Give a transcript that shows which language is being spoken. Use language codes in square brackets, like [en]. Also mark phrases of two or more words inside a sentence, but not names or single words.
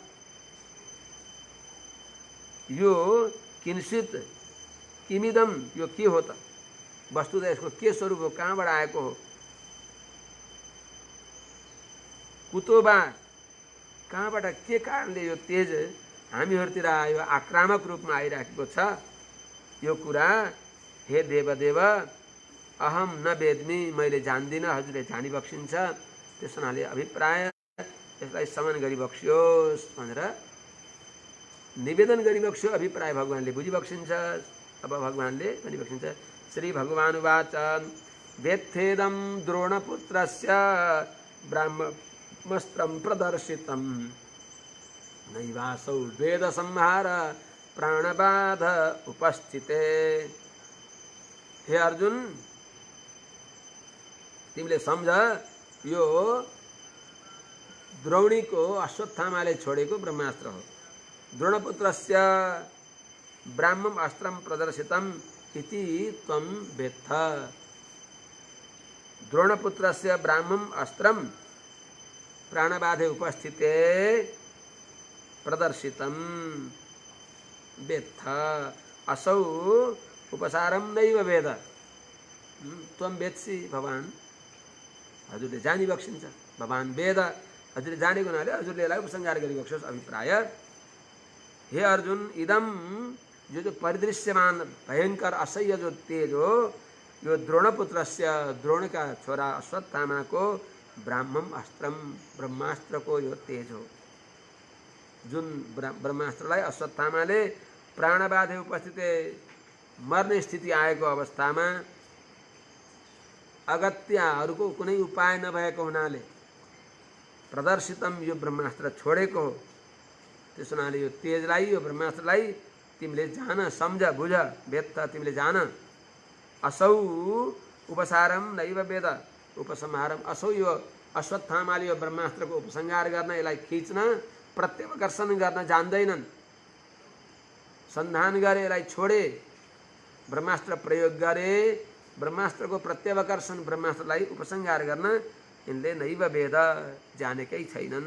[ne] यो [sa] किंचित किमिदम [ne] यो के हो त वस्तुतः यसको के स्वरूप हो कहाँबाट आएको हो कुतोबा कहाँबाट के कारणले यो तेज हामीहरूतिर यो आक्रामक रूपमा आइरहेको छ यो कुरा [sa] हे देवदेव अहम न वेद्मि [ne] मैले जान्दिनँ हजुरले जानिबक्सिन्छ। त्यस हुनाले अभिप्राय यसलाई समन गरिबक्सियोस् भनेर निवेदन गरिबक्स्यो। अभिप्राय भगवानले बुझिबक्सिन्छ। अब भगवानले भनिबक्सिन्छ [sa] श्री भगवानुवाच वेत्थेदं द्रोणपुत्रस्य ब्राह्मस्त्रं प्रदर्शितं नैवासौ वेद संहार प्राणबाध उपस्थिते। [ne] हे अर्जुन तिमीले सम्झ यो द्रोणीको अश्वत्थामाले छोडेको ब्रह्मास्त्र हो। [sa] द्रोणपुत्रस्य ब्राह्मम अस्त्रम प्रदर्शितम इति त्वं वेत्थ। द्रोणपुत्रस्य ब्राह्मम अस्त्रम प्राणबाधे उपस्थिते प्रदर्शितम वेत्थ असौ उपसारम नैव वेद। त्वं वेत्सि भवान [ne] हजुरले जानिबक्सिन्छ। [sa] भवान वेद [ne] हजुरले जानेको हुनाले हजुरले यसलाई उपसंहार गरिबक्सियोस्। अभिप्राय हे अर्जुन इदम जो परिदृश्यमान भयंकर असह्य जो तेज हो यो द्रोणपुत्रस्य द्रोणका छोरा अश्वत्थामाको [sa] ब्राह्मम अस्त्रम [ne] ब्रह्मास्त्रको यो तेज हो। जुन ब्रह्मास्त्रलाई अश्वत्थामाले [sa] प्राणबाधे उपस्थित [ne] मर्ने स्थिति आएको अवस्थामा अगत्या अरूको कुनै उपाय नभएको हुनाले प्रदर्शितम यो ब्रह्मास्त्र छोडेको, त्यस हुनाले यो तेजलाई यो ब्रह्मास्त्रलाई तिमीले जान, सम्झ, बुझ, वेत्त तिमीले जान। [sa] असौ उपसारम नैव वेद उपसंहारम, [ne] असौ यो अश्वत्थामाले यो ब्रह्मास्त्रको उपसंहार गर्न, यसलाई खिच्न, प्रत्याकर्षण गर्न जान्दैनन्। संधान गरे, यसलाई छोडे, ब्रह्मास्त्र प्रयोग गरे, ब्रह्मास्त्रको प्रत्याकर्षण, ब्रह्मास्त्रलाई उपसंहार गर्न यिनले [sa] नैव वेद [ne] जानेकै छैनन्।